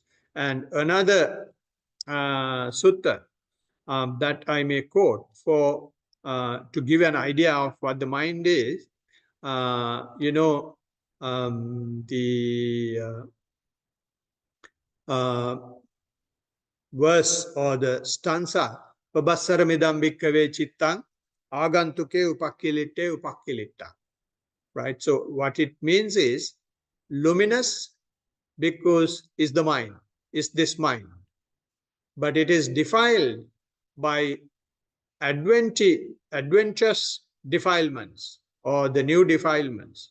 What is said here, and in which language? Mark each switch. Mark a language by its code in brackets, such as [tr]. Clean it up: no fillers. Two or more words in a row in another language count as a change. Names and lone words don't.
[en] And another sutta that I may quote to give an idea of what the mind is, the verse or the stanza, [pi] Pabassaramidam bhikkave chittang agantuke upakkilitta. [en] Right? So what it means is, luminous because is the mind, is this mind. But it is defiled by adventitious defilements or the new defilements.